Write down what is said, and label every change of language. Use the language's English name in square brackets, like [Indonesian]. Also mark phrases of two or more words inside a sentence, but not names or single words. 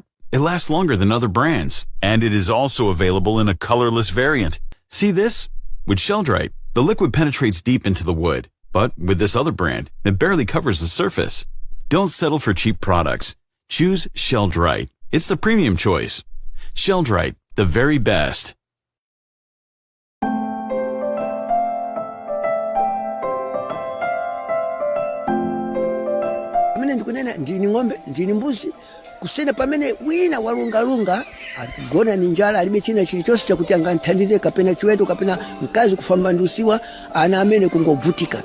[English] It lasts longer than other brands. And it is also available in a colorless variant. See this? With Sheldrite, the liquid penetrates deep into the wood. But with this other brand, it barely covers the surface. Don't settle for cheap products. Choose Sheldrite. It's the premium choice. Sheldrite, the very best. [Nyanja] Pamene ndikunena ndini ng'ombe, ndini mbuzi, kusena pamene wina walungalunga akugona ni njala alibe china chilichonse chakuti anganthandize kapena chiweto kapena mkazi kufamba ndusiwa ana amene kungovutika.